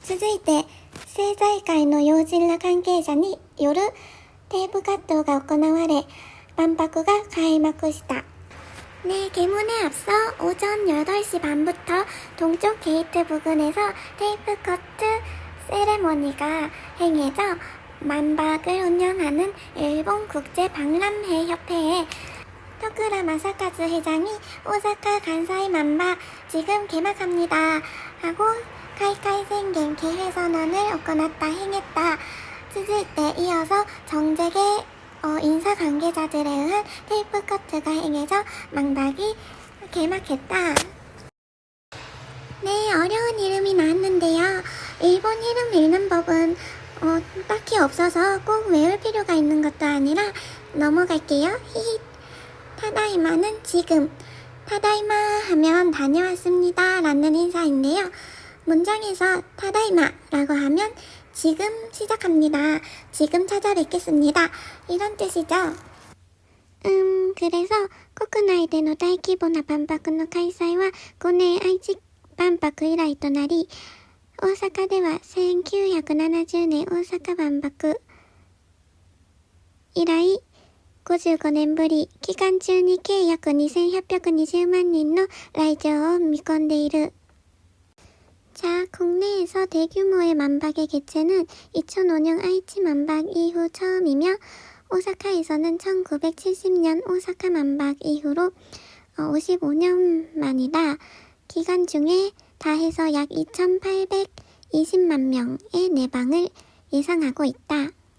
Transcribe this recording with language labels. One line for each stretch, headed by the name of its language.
Japanese: 続いて政財界の要人ら関係者によるテープカットが行われ万博が開幕した。
Korean: 네, 개문에 앞서 오전 8시 반부터 동쪽 게이트 부근에서 테이프 커트 세레모니가 행해져 만박을 운영하는 일본 국제박람회 협회의 토쿠라 마사카즈 회장이 오사카 간사이 만박 지금 개막합니다 하고
Japanese: 開会宣言
Korean: 개회선언을 행했다. 続いて 이어서 정재계 인사 관계자들에 의한 테이프 커트가 행해져 만박이 개막했다. 네, 어려운 이름이 나왔는데요. 일본 이름 읽는 법은 딱히 없어서 꼭 외울 필요가 있는 것도 아니라 넘어갈게요. 히히. 타다이마는 지금. 타다이마 하면 다녀왔습니다 라는 인사인데요. 문장에서 타다이마라고 하면 지금 시작합니다. 지금 찾아뵙겠습니다. 이런 뜻이죠.
Japanese: 그래서国内での大規模な万博の開催は5年愛知万博以来となり、大阪では1970年大阪万博以来 55年ぶり、期間中に計約2820만人の来場を見込んでいる。
Korean: 자, 국내에서 대규모의 만박의 개최는 2005년 아이치 만박 이후 처음이며 오사카에서는 1970년 오사카 만박 이후로 55년 만이다. 기간 중에 다 해서 약 2,820만 명의 내방을 예상하고 있다.